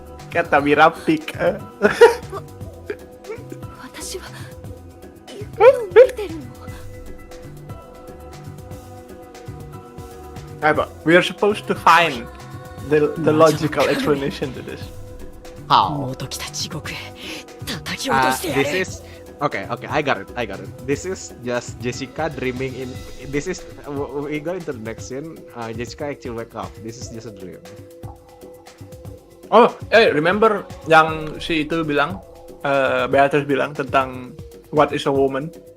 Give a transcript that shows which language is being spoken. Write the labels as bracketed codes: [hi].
[id] Kata Mira peak. [ja] 私は夢を見てるの。 [en] But we are supposed to find the logical explanation to this. How? [ja] もうときた地獄へ叩き落としてやれ。 [en] Okay, I got it. This is just Jessica dreaming in. This is we go into the next scene. Jessica actually wake up. This is just a dream. [id] Oh, [en] remember [id] yang si itu bilang, Beatrice bilang tentang [en] what is a woman?